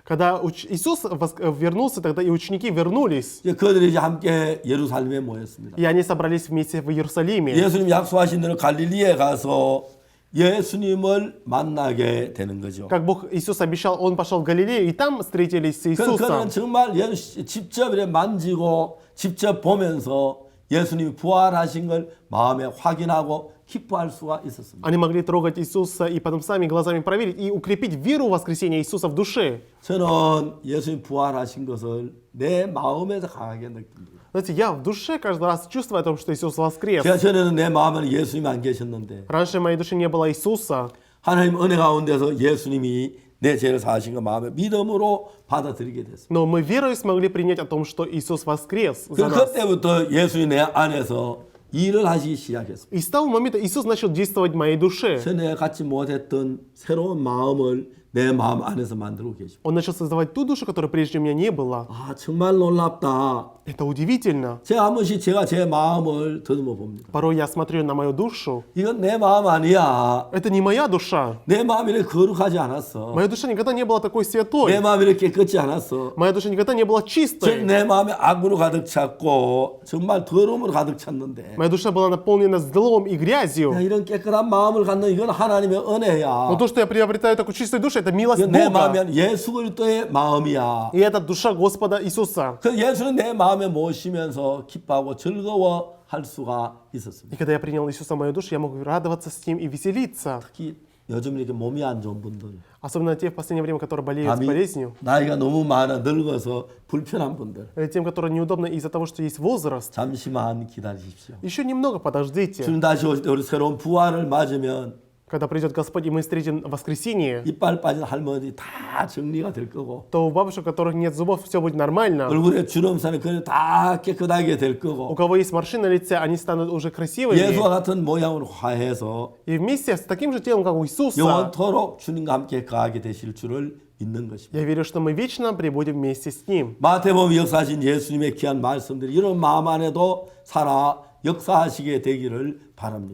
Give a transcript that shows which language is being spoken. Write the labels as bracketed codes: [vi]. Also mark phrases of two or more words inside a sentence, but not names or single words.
[ru] Когда Иисус вернулся, тогда и ученики вернулись. [ko] 이제 그들이 이제 함께 예루살렘에 모였습니다. [ru] И они собрались вместе в Иерусалиме. [ko] 예수님 약속하신 대로 갈릴리에 가서 예수님을 만나게 되는 거죠. [ru] Как Бог Иисус обещал, Он пошел в Галилею, и там встретились с [ko] 그는 [ru] Иисусом. [ko] 정말 직접 이렇게 만지고 직접 보면서 예수님이 부활하신 걸 마음에 확인하고 기뻐할 수가 있었습니다. [ru] Они могли трогать Иисуса и потом сами глазами проверить и укрепить веру в воскресение Иисуса в душе. [ko] 저는 예수님 부활하신 것을 내 마음에서 강하게 느낍니다. [ru] Знаете, я в душе каждый раз чувствую о том, что Иисус воскрес. [ko] 제가 전에는 내 마음에는 예수님이 안 계셨는데 [ru] Раньше в моей душе не было Иисуса, [ko] 하나님 은혜 가운데서 예수님이 내 죄를 사하신 것 마음에 믿음으로 받아들이게 됐습니다. [ru] но мы верой смогли принять о том, что Иисус воскрес за нас. [ko] 그때부터 예수님이 내 안에서 일을 하시기 시작했습니다. [ru] И с того момента Иисус начал действовать в моей душе. [ko] 전에 갖지 못했던 새로운 마음을 내 마음 안에서 만들고 계십니다. [ru] Он начал создавать ту душу, которой прежде у меня не было. [ko] 아 정말 놀랍다. [ru] Это удивительно. [ko] 제가 한 번씩 제가 제 마음을 더듬어 봅니다. [ru] Порой я смотрю на мою душу. [ko] 이건 내 마음 아니야. [ru] Это не моя душа. [ko] 내 마음이 이렇게 거룩하지 않았어. [ru] Моя душа никогда не была такой [ko] 내 [ru] святой. [ko] 마음이 이렇게 깨끗지 않았어. [ru] Моя душа никогда не была чистой. [ko] 내 마음이 악으로 가득 찼고 정말 더러움으로 가득 찼는데 [ru] Моя душа была наполнена злом и [ko] 야, [ru] грязью. [ko] 이런 깨끗한 마음을 갖는 이건 하나님의 은혜야. [ru] Но то, что я приобретаю такую чистую душу, это милость [ko] 이건 내 [ru] Бога. [ko] 마음이 아니라 예수 그리스도의 마음이야. [ru] И это душа Господа Иисуса. [ko] 그 예수는 내 마음에 모시면서 기뻐하고 즐거워할 수가 있었습니다. [ru] И когда я принял Иисуса в мою душу, я мог радоваться с Ним и веселиться. [ko] 특히 요즘 이렇게 몸이 안 좋은 분들, [ru] Особенно те в последнее время, которые болеют [ko] 밤이 [ru] болезнью. [ko] 나이가 너무 많아 늙어서 불편한 분들, [ru] Или тем, которым неудобно из-за того, что есть возраст. [ko] 잠시만 기다리십시오. [ru] Еще немного подождите. [ko] 주님 다시 오실 때 우리 새로운 부활을 맞으면 [ru] Когда придет Господь, и мы встретим воскресенье, [ko] 이빨 빠진 할머니 다 정리가 될 거고 [ru] то у бабушек, у которых нет зубов, все будет нормально. [ko] 얼굴에 주름살이 그냥 다 깨끗하게 될 [ru] У [ko] 거고 [ru] кого есть морщины на лице, они станут уже красивыми. [ko] 예수와 같은 모양으로 화해서 [ru] И вместе с таким же телом, как у Иисуса, [ko] 영원토록 주님과 함께 거하게 되실 줄을 믿는 것입니다. [ru] я верю, что мы вечно пребудем вместе с Ним. [ko] 마태복음 역사하신 예수님의 귀한 말씀들이 이런 마음 안에도 살아 역사하시게 되기를 바랍니다.